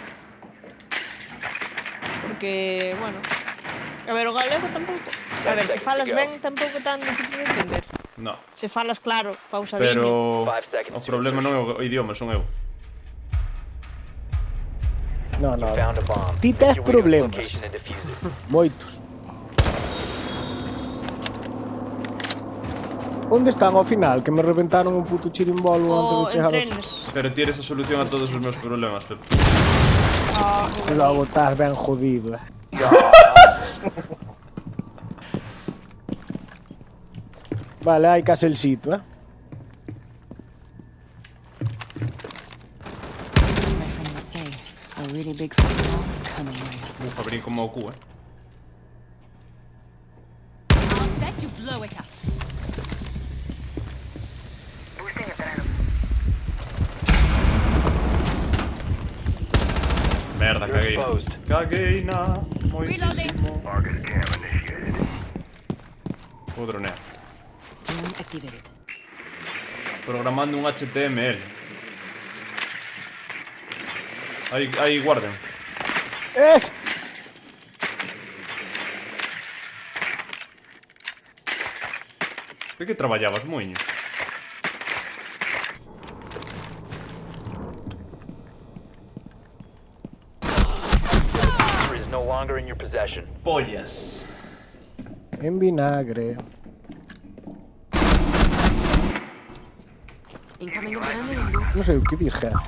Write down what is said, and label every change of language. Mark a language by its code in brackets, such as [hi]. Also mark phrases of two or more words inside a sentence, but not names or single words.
[gl] Porque, bueno... A ver, o galego tampouco... A ver, se falas ben, tampouco é tan difícil de entender. No, Se falas claro, pausadiño. pero [en] 5 seconds [gl] o [en] to [gl] problema non é o idioma, son eu. Non, non. [en] Found a bomb. [gl] Ti tes [en] Make your way to its [gl] problemas. [en] location and defuse it. [gl] Moitos. Onde están ao final? Que me reventaron un puto chirimbolo antes de O en chegar aos... trenes. Pero ti eres a solución a todos os meus problemas, Pep. E logo estás ben jodido, Vale, hai case el sitio, [en] My friend would say, a really big football coming right up. [gl] Uf, abrín como o cu, [en] All set to blow it up. [gl] Merda, [en] You're [gl] caguei. [en] exposed. [gl] Caguei na moitísimo. Vou dronear. [en] Drone activated. [gl] Programando un HTML. Aí guarden. De que traballabas, moiño? [en] It is no longer in your possession. [gl] Pollas. En vinagre. [en] Incoming adrenaline boost. [gl] Non sei o que dije.